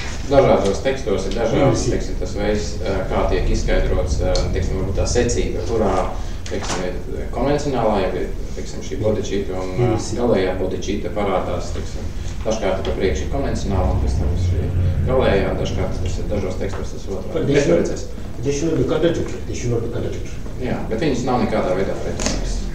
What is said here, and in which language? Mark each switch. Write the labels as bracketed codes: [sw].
[lv] Dažādos tekstos ir dažādas, teiksim, tas veids, kā tiek izskaidrots, teiksim, varbūt tā secība, kurā, teiksim, ir konvencionālā, ja ir, teiksim, šī bodhicitta un galējā bodhicitta parādās, teiksim, dažkārt pa priekš ir konvencionāla, un pēc tam šī galējā, dažkārt tas ir dažos tekstos tas otrā. [en] They should not be contradictory. They should not be contradictory. [lv] Jā, bet viņas nav nekādā veidā pretrunīgas.